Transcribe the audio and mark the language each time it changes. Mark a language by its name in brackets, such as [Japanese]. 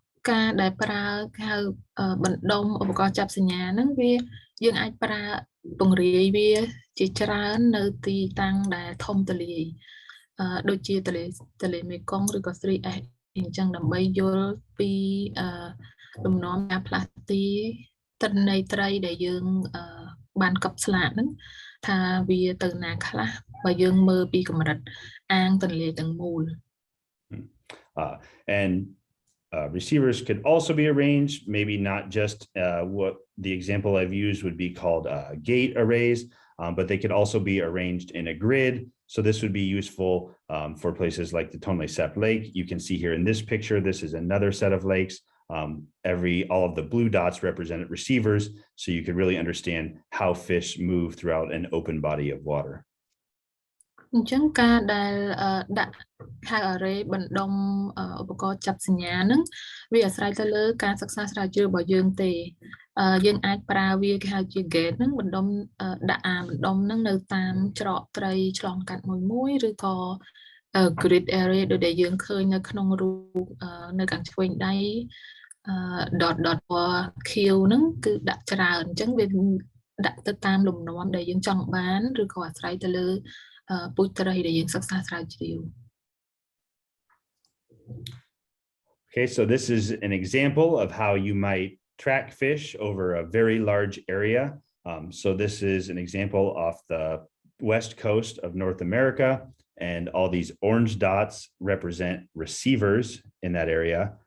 [Khmer] ការដែលប្រើហៅបណ្ដុំឧបករណ៍ចាប់សញ្ញាហ្នឹងវាយើងអាចប្រើពង្រាយវាជាច្រើននៅទីតាំងដែលធំទូលាយដូចជាទន្លេមេគង្គឬក៏ 3S អញ្ចឹងដើម្បីយល់ពីលំនាំការផ្លាស់ទីទិន្នន័យត្រីដែលយើងបានកប់ស្លាកហ្នឹងថាវាទៅណាខ្លះបើយើងមើលពីកម្រិតអាងទន្លេទាំងមូល [English] and receivers could also be arranged, maybe not just what the example I've used would be called gate arrays, but they could also be arranged in a grid. So this would be useful for places like the Tonle Sap Lake. You can see here in this picture, this is another set of lakes. All of the blue dots represented receivers, so you could really understand how fish move throughout an open body of water. [Khmer] អញ្ចឹងការដែលដាក់ ហៅ array បណ្ដុំឧបករណ៍ចាប់សញ្ញាហ្នឹងវាអាស្រ័យទៅលើការសិក្សាស្រាវជ្រាវរបស់យើងទេយើងអាចប្រើវាគេហៅជា gate ហ្នឹងបណ្ដុំដាក់បណ្ដុំហ្នឹងនៅតាមច្រកត្រីឆ្លងកាត់មួយឬក៏ grid area ដូចដែលយើងឃើញនៅក្នុងរូបនៅខាងឆ្វេងដៃdot q ហ្នឹងគឺដាក់ច្រើនអញ្ចឹងវាដាក់ទៅតាមលំនាំដែលយើងចង់បានឬក៏អាស្រ័យទៅលើពូជត្រីដែលយើងសិក្សាស្រាវជ្រាវ [English] Okay, so this is an example of how you might track fish over a very large area. So this is an example off the west coast of North America, and all these orange dots represent receivers in that area.